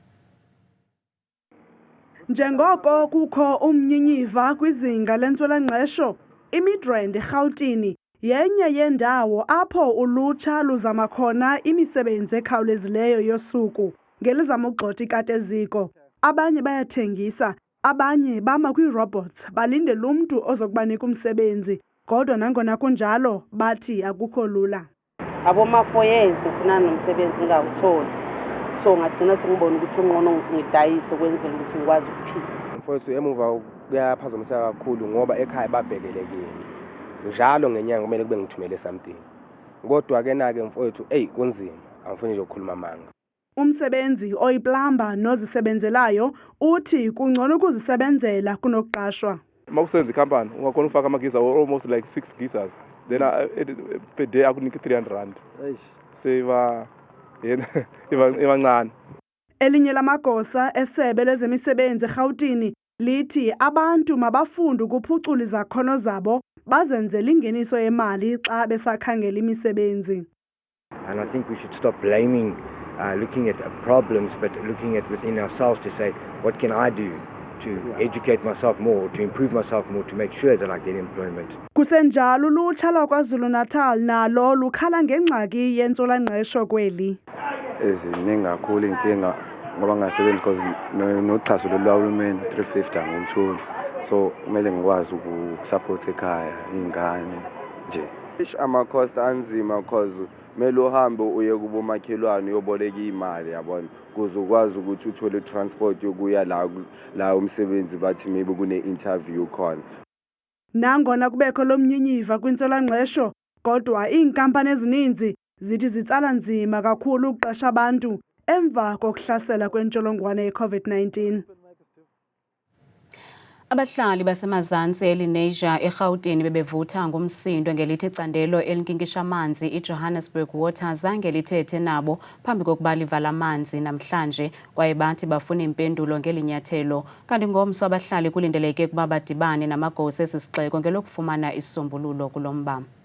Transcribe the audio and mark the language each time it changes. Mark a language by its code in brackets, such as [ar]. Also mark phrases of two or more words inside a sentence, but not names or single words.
[xh] Njengoko kukho umnyinyiva kwizinga lentswela-ngqesho, iMidrand eGauteng yenye yendawo apho ulutsha luzama khona imisebenzi ekhawulezileyo yosuku ngelizama ugxotha ikateziko. Abanye bayathengisa, abanye bama kwi-robots balindele umntu ozokubanika umsebenzi, kodwa nangona kunjalo bathi akukho lula. [zu] Aboma-4 years ngifuna nomsebenzi ngawutholi, so ngagcina sengibona ukuthi ungqono ngidayise ukwenzela ukuthi ngikwazi ukuphila. Mfowethu emuva kuyaphazamisa kakhulu ngoba ekhaya babhekelekile. Njalo ngenyanga kumele kube ngithumele something. Kodwa ke na ke mfowethu kunzima, angifuni nje ukukhuluma amanga. Umsebenzi oyiplamba nozisebenzelayo uthi kungcono ukuzisebenzela kunokuqashwa. Mawusenza ikhampani ungakhona ufaka amagiza [en] almost like [zu] 6 gizas. [en] Then per day [zu] akunika 300 rand. Save ibancane. [xh] Elinye lamagosa esebe lezemisebenzi eGauteng lithi abantu mabafunde ukuphucula izakhono zabo bazenzele ingeniso yemali xa besakhangela imisebenzi. [en] And I think we should stop blaming looking at problems but looking at within ourselves to say what can I do to educate myself more, to improve myself more, to make sure that I get employment. [xh] Kusenjalo ulutsha lwaKwaZulu-Natal nalo lukhala ngengxaki yentswela-ngqesho kweli. [zu] Eziningi kakhulu inkinga ngoba ngasebenzi because noxhaso lwahulumeni 350 angumtholi. So kumele ngikwazi ukusupport ekhaya ingane nje. Ama-cost anzima because kumele uhambe uye kubomakhelwane uyoboleka imali yabona kuze ukwazi ukuthi uthole transport yokuya la umsebenzi bathi maybe kune-interview khona. [xh] Nangona kubekho lomnyinyiva kwintswela-ngqesho kodwa iinkampani ezininzi zithi zitsala nzima kakhulu ukuqesha abantu emva kokuhlasela kwentsholongwane ye-COVID-19. Abahlali basemazantsi eLehlile eGauteng bebevutha ngumsindo ngelithi icandelo elinkinkisha amanzi iJohannesburg Water zange lithethe nabo phambi kokuba livala amanzi namhlanje kwaye bathi bafuna impendulo ngelinyathelo kanti ngomso abahlali kulindeleke ukuba badibane namagosa esisixeko ngelokufumana isisombululo kulomba.